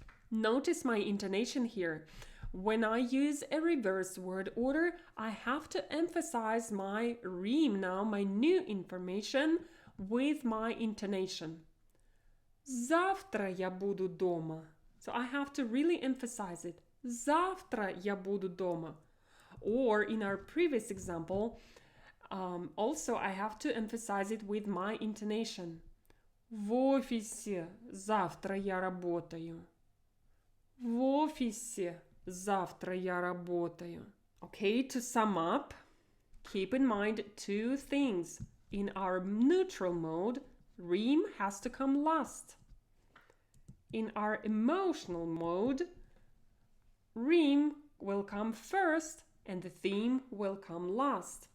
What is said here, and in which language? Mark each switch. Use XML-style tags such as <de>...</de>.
<en>Notice my intonation here. When I use a reverse word order, I have to emphasize my rhyme now, my new information, with my intonation.</en> <ru>Завтра я буду дома.</ru> <en>So I have to really emphasize it.</en> <ru>Завтра я буду дома.</ru> <en>Or in our previous example, also I have to emphasize it with my intonation.</en> <ru>В офисе завтра я работаю. В офисе завтра я работаю.</ru> <en>Okay, to sum up, keep in mind two things. In our neutral mode, rhyme has to come last. In our emotional mode, rhyme will come first and the theme will come last.</en>